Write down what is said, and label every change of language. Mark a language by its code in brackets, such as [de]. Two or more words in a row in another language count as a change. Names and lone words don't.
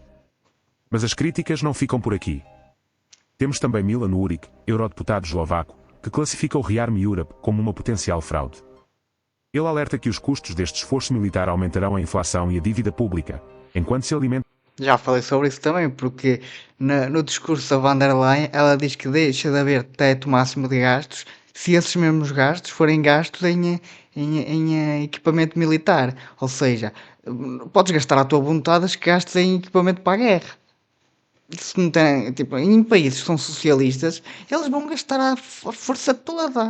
[pt] Mas as críticas não ficam por aqui. Temos também Milan Uric, eurodeputado eslovaco, que classifica o Rearm Europe como uma potencial fraude. Ele alerta que os custos deste esforço militar aumentarão a inflação e a dívida pública, enquanto se alimenta. Já falei sobre isso também, porque no discurso da von der Leyen ela diz que deixa de haver teto máximo de gastos se esses mesmos gastos forem gastos em equipamento militar. Ou seja, podes gastar à tua vontade os que gastes em equipamento para a guerra. Isso não tem, tipo, em países que são socialistas, eles vão gastar a força toda.